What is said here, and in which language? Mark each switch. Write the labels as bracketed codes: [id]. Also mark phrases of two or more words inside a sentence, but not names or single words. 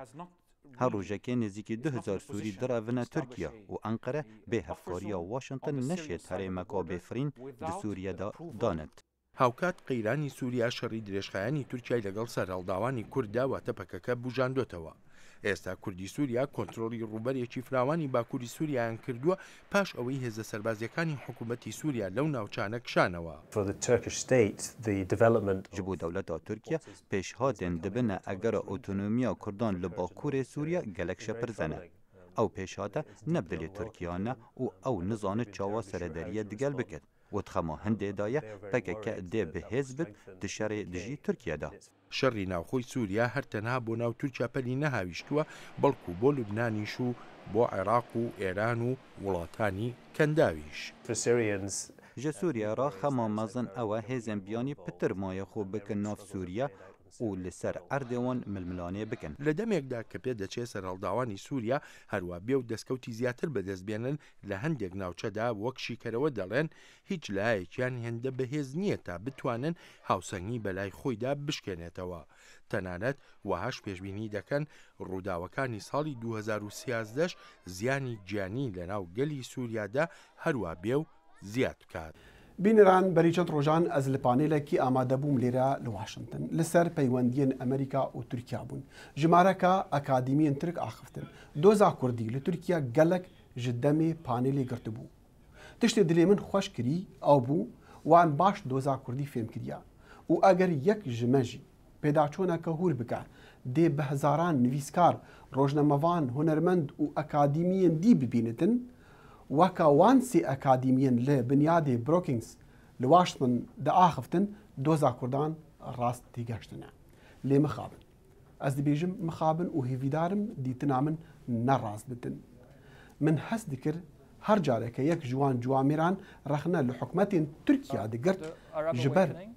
[ckb] هەر ڕۆژەکە نزیکی 2000 سووری دراڤنە تورکیا و ئەنقەرە بێ هەفکاریە واشنگتن نەشێت هەرێمەکە بێفرین لە سووریادا دانێت. هاوکات قەیرانی سووریا شەڕی درێژخایانی تورکیای لەگەڵ سەرهەڵداوانی کووردا واتە پەکەکە بوژاندۆتەوە. ئێستا کوردی سووریا کۆنتڕۆلی ڕوبەرێکی فراوانی باکووری سووریایان کردووە پاش ئەوەی هێزە سەربازیەکانی حکوومەتی سووریا لەو ناوچانە کشانەوە. [ku] ji bo dewleta Tirkiye pêşhatên dibine egera otonomiya Kurdan li Bakurê Sûriya gelek şepirzene. Ew pêşhate ne bi dilê Tirkiya ne û ew nizanit çawa serederiye digel bikir. û dixema hindê daye pekeke dê bihêz bit di şerê dijî Tirkiyeda. [ckb] شەڕی ناوخۆی سووریا هەر تەنها بۆ ناو تورکیا پەلی نەهاویشتووە بەڵکو بۆ لوبنانیش و بۆ عێراق و ئێران و وڵاتانی کەنداویش. [ku] Ji Sûriya ra xema mezin ew e hêzên biyanî pitir maye xwe bikin nav Sûriya û li ser erdê wan milmilanê bikin. [ckb] لە دەمێکدا کە پێ دەچێت سەرهەڵداوانی سووریا هەروە بێ و دەستکەوتی زیاتر بەدەستبێنن لە هەندێک ناوچەدا وەک شیکەرەوە دەڵێن هیچ لایەکیان هێندە بەهێز نییە تا بتوانن هاوسەنگی بەلای خۆیدا بشکێنێتەوە. تەنانەت وەهاش پێشبینی دەکەن ڕووداوەکانی ساڵی 2013 زیانی گیانی لە ناو گەلی سووریادا هەروە بێ و زیاد بکات. [ku] بینران بەری چەند ڕۆژان ئەز لە پانێلێکی ئامادەبووم لێرە لە واشنگتن لەسەر پەیوەندیên ئەمریکا و تورکیا بوون. ژمارەکە ئەکادیمیên ترک ئاخفتن. دۆزا کوردی لە تورکیا gelek ji demê panêlê girtibû. تشتێ دلێ من خۆش کردی ئەو بوو وان باش دۆزا کوردی فێم کردیا و ئەگەر یەک ژمەژی پێداچۆنەکە هور بکە دێ بە هەزاران نویسکار ڕۆژنەمەوان هونەرمەند و ئەکادیمیەن دی ببینتن وەکە وان سێ ئەکادیمیەن لە بنیادێ بروکینگز لە واشتمن دەئاخفتن دۆزا کوردان ڕاست تێگەشتنە لێ مخابن ئەس دەبێژم مخابن و هێویدارم دیتنا من نەڕاست بتن من هەست دکرد هەر جارێکە یەک جوان جوامێران ڕەخنە لە حکومەتێن تورکیا دەگرت ژبەر